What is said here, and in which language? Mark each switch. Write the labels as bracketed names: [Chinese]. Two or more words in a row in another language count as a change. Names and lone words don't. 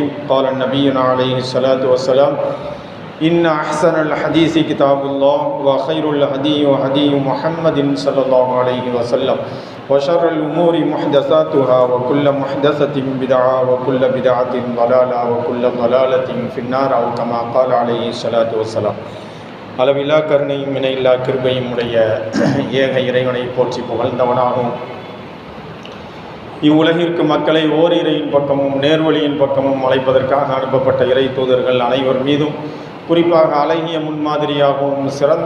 [Arabic] قال نبينا عليه الصلاة والسلام: إن أحسن الحديث كتاب الله وخير الهدي هدي محمد صلى الله عليه وسلم وشر الأمور محدثاتها وكل محدثة بدعة وكل بدعة ضلالة وكل ضلالة في النار أو كما قال عليه الصلاة والسلام. [Tamil] அளவில்லா கருணையும் இணையில்லா கிருபையும் உடைய ஏக இறைவனை போற்றி புகழ்ந்தவனாகும். இவ்வுலகிற்கு மக்களை ஓரிரையின் பக்கமும் நேர்வழியின் பக்கமும் அழைப்பதற்காக அனுப்பப்பட்ட இறை தூதர்கள் அனைவர் மீதும், குறிப்பாக அழகிய முன்மாதிரியாகவும் சிறந்த